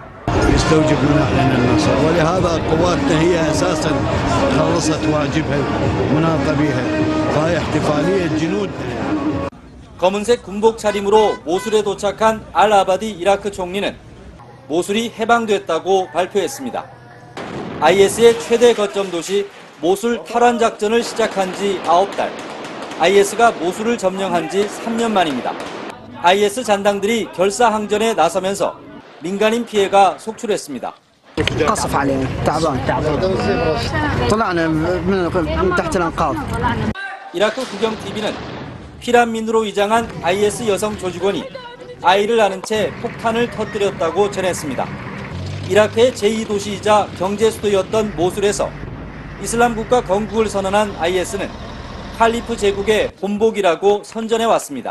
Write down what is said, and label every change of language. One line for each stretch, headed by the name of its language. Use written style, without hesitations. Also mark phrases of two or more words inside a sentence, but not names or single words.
Korean: 검은색 군복 차림으로 모술에 도착한 알-아바디 이라크 총리는 모술이 해방됐다고 발표했습니다. IS의 최대 거점 도시 모술 탈환 작전을 시작한 지 9달, IS가 모술을 점령한 지 3년 만입니다. IS 잔당들이 결사항전에 나서면서 민간인 피해가 속출했습니다.
Arabic: قصف علينا تعبان طلعنا من تحت الانقاض.
Korean: 이라크 국영 TV는 피란민으로 위장한 IS 여성 조직원이 아이를 안은 채 폭탄을 터뜨렸다고 전했습니다. 이라크의 제2도시이자 경제 수도였던 모술에서 이슬람 국가 건국을 선언한 IS는 칼리프 제국의 본복이라고 선전해 왔습니다.